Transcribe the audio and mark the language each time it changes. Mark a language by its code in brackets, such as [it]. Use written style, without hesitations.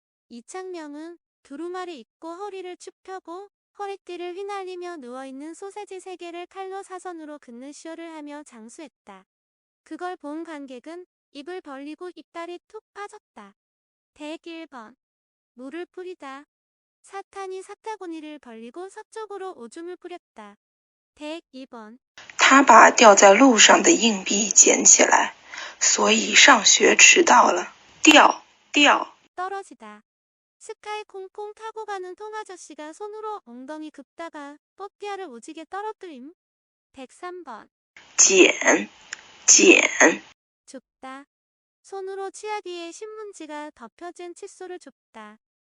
[ko] 이창명은 두루마리 입고 허리를 축 펴고 허리띠를 휘날리며 누워있는 소세지 3개를 칼로 사선으로 긋는 쇼를 하며 장수했다. 그걸 본 관객은 입을 벌리고 이빨이 툭 빠졌다. 101번. 물을 뿌리다. 사탄이 사타구니를 벌리고 서쪽으로 오줌을 뿌렸다. 102번. [zh] 他把掉在路上的硬币捡起来，所以上学迟到了。掉 [ko] 떨어지다. 스카이 콩콩 타고 가는 통아저씨가 손으로 엉덩이 긋다가 뽀삐아를 오지게 떨어뜨림. 103번. [zh] 捡 [ko] 줍다. 손으로 치약 위에 신문지가 덮여진 칫솔을 줍다.